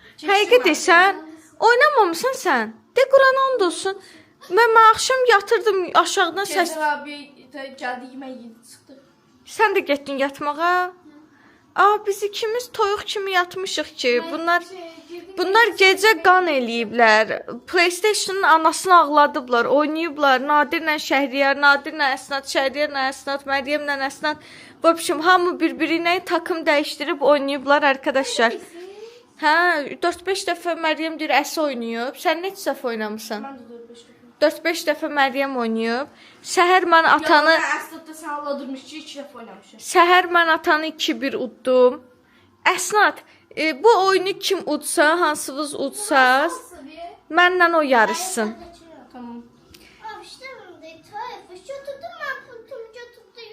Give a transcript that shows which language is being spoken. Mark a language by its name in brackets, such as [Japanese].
[Azerbaijani] Həqiqət sən oynamamısan sən. De Quran and olsun. Mən axşam yatırdım aşağıdan səs. Cəzər abi gəldi yemək yedi çıxdı. Sən də getdin yatmağa. Biz ikimiz toyuq kimi yatmışıq ki. Bunlar gecə qan eləyiblər. PlayStation'ın anasını ağladıblar, oynayıblar. Nadirlə Şəhriyar, Nadirlə Əsnad, Şəhriyarla Əsnad, Məryəmlə Əsnad. Bu biçim hamı bir-birinə takım dəyişdirib oynayıblar arkadaşlar. Hə, 4-5 dəfə Məryəm deyir əsi oynayıb. Sən neçə dəfə oynamısan? Mən də 4-5 dəfə. 4-5 dəfə Məryəm oynayıb. Səhər mən atanı Əsnadda sən alladırmış ki, 2 dəfə oynamışam. Səhər mən atanı 2-1 uddum. Əsnad, bu oyunu kim udsa, hansınız udsaz, mənlə o yarışsın. Tamam. [Turkish] Abi işte ben götürdüm ben pultumu götürdüm.